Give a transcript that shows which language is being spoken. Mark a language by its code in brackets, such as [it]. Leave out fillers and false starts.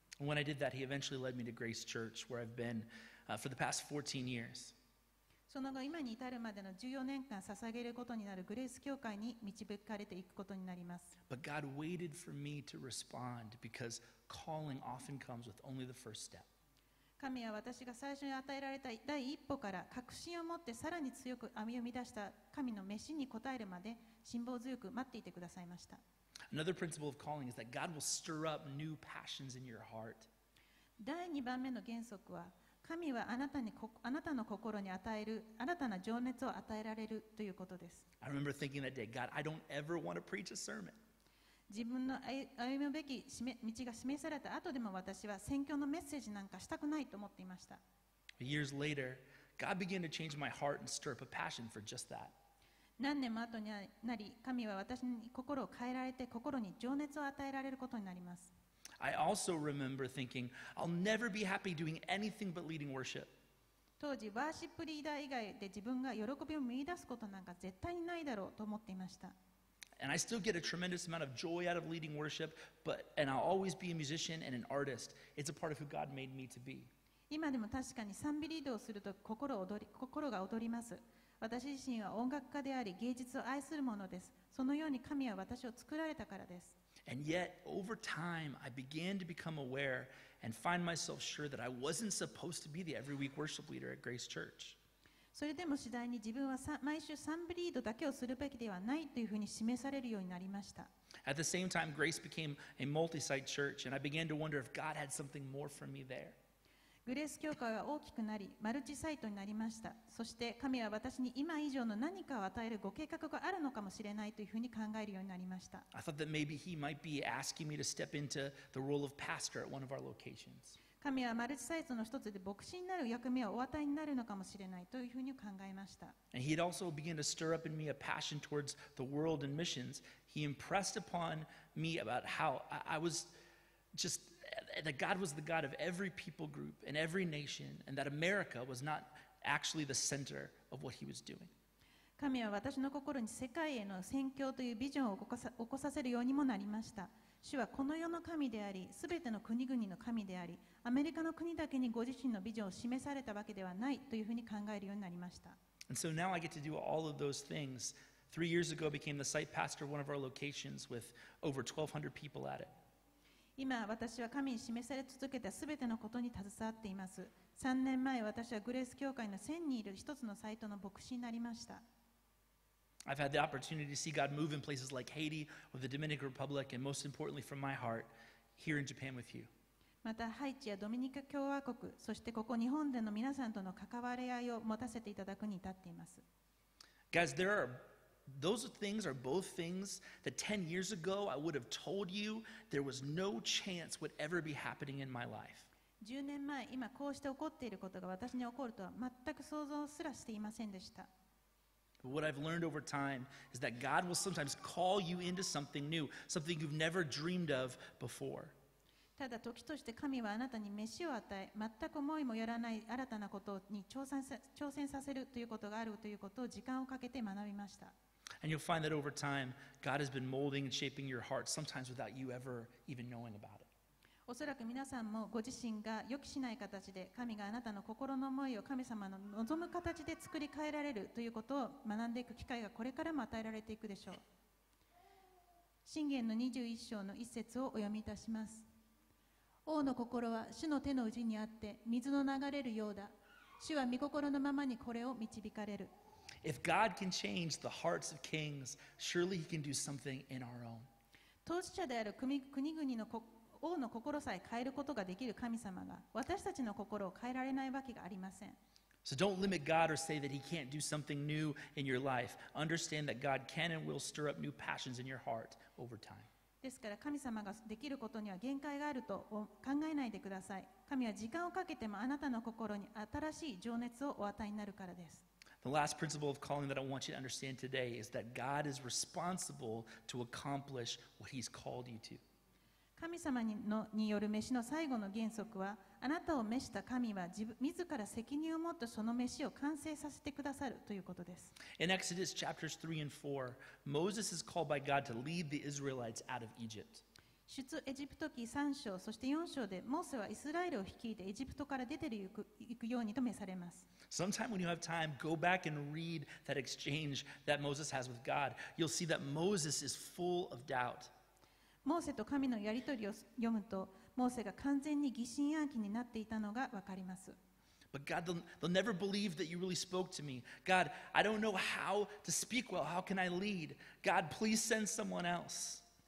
[en] And when I did that, he eventually led me to Grace Church, where I've been for the past 14 years. [ja] その後、今に至るまでの14年間捧げることになるグレース教会に導かれていくことになります。 [en] But God waited for me to respond because calling often comes with only the first step. [ja] 神は私が最初に与えられた第一歩から確信を持ってさらに強く歩み出した神の召しに応えるまで辛抱強く待っていてくださいました。 [en] Another principle of calling is that God will stir up new passions in your heart. [ja] 第2番目の原則は、神はあなたの心に与える新たな情熱を与えられるということです。 [en] I remember thinking that day, God, I don't ever want to preach a sermon. [ja] 自分の歩むべき道が示された後でも私は宣教のメッセージなんかしたくないと思っていました。 [en] Years later, God began to change my heart and stir up a passion for just that. [ja] 何年も後になり、神は私に心を変えられて心に情熱を与えられることになります。 [en] I also remember thinking, I'll never be happy doing anything but leading worship. [ja] 当時、ワーシップリーダー以外で自分が喜びを見出すことなんか絶対にないだろうと思っていました。 [en] And I still get a tremendous amount of joy out of leading worship, and I'll always be a musician and an artist. It's a part of who God made me to be. [ja] 今でも確かに賛美リードをすると心が踊ります。私自身は音楽家であり芸術を愛するものです。そのように神は私を作られたからです。 [en] And yet, over time, I began to become aware and find myself sure that I wasn't supposed to be the every week worship leader at Grace Church. [ja] それでも次第に自分は毎週賛美リードだけをするべきではないというふうに示されるようになりました。 [en] At the same time, Grace became a multi-site church, and I began to wonder if God had something more for me there. [ja] グレース教会は大きくなり、マルチサイトになりました。そして神は私に今以上の何かを与えるご計画があるのかもしれないというふうに考えるようになりました。 [en] I thought that maybe He might be asking me to step into the role of pastor at one of our locations. [ja] 神はマルチサイトの一つで牧師になる役目をお与えになるのかもしれないというふうに考えました。 [en] And He'd also begun to stir up in me a passion towards the world and missions. He impressed upon me about how I was just that God was the God of every people group and every nation, and that America was not actually the center of what He was doing. [ja] 神は私の心に世界への宣教というビジョンを起こさせるようにもなりました。主はこの世の神であり、すべての国々の神であり、アメリカの国だけにご自身のビジョンを示されたわけではないというふうに考えるようになりました。 [en] And so now I get to do all of those things. 3 years ago, I became the site pastor of one of our locations with over 1,200 people at it. [ja] 今、私は神に示され続けたすべてのことに携わっています。 3年前、私はグレース教会の1000にいる一つのサイトの牧師になりました。 [en] I've had the opportunity to see God move in places like Haiti or the Dominican Republic, and most importantly from my heart, here in Japan with you. [ja] また、ハイチやドミニカ共和国、そしてここ日本での皆さんとの関わり合いを持たせていただくに至っています。 [en] Guys, those things are both things that 10 years ago I would have told you there was no chance would ever be happening in my life. [ja] 10年前、今こうして起こっていることが私に起こるとは全く想像すらしていませんでした。 [en] But what I've learned over time is that God will sometimes call you into something new, something you've never dreamed of before. [ja] ただ時として神はあなたに飯を与え、全く思いもよらない新たなことに挑戦させるということがあるということを時間をかけて学びました。 [en] And you'll find that over time, God has been molding and shaping your heart, sometimes without you ever even knowing about it. [ja] おそらく皆さんもご自身が予期しない形で神があなたの心の思いを神様の望む形で作り変えられるということを学んでいく機会がこれからも与えられていくでしょう。箴言の21章の一節をお読みいたします。王の心は主の手の内にあって水の流れるようだ。主は御心のままにこれを導かれる。 [en] If God can change the hearts of kings, surely He can do something in our own. [ja] 当事者である国々の王の心さえ変えることができる神様が私たちの心を変えられないわけがありません。 [en] So don't limit God or say that He can't do something new in your life. Understand that God can and will stir up new passions in your heart over time. [ja] ですから神様ができることには限界があると考えないでください。神は時間をかけてもあなたの心に新しい情熱をお与えになるからです。 [en] The last principle of calling that I want you to understand today is that God is responsible to accomplish what He's called you to. [ja] 神様による飯の最後の原則は、あなたを召した神は自ら責任を持ってその飯を完成させてくださるということです。 [en] In Exodus chapters 3 and 4, Moses is called by God to lead the Israelites out of Egypt. [ja] 出エジプト記3章、そして4章でモーセはイスラエルを率いてエジプトから出て行くようにと召されます。 [en] Sometime when you have time, go back and read that exchange that Moses has with God. You'll see that Moses is full of doubt. [ja] モーセと神のやり取りを読むと、モーセが完全に疑心暗鬼になっていたのがわかります。 [en] But God, they'll never believe that you really spoke to me. God, I don't know how to speak well. How can I lead? God, please send someone else.